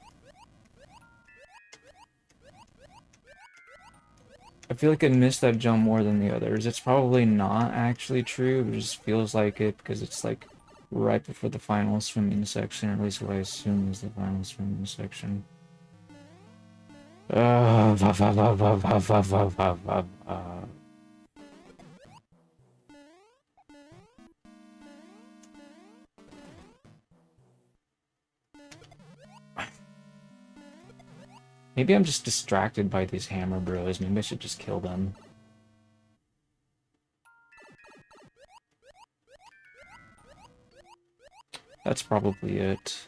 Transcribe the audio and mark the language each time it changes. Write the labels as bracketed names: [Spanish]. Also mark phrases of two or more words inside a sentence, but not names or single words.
[English] I feel like I missed that jump more than the others. It's probably not actually true, it just feels like it because it's like right before the final swimming section, or at least what I assume is the final swimming section. Uh, va, va, va, va, va, va, va, va, va, va. Maybe I'm just distracted by these hammer bros. Maybe I should just kill them. That's probably it.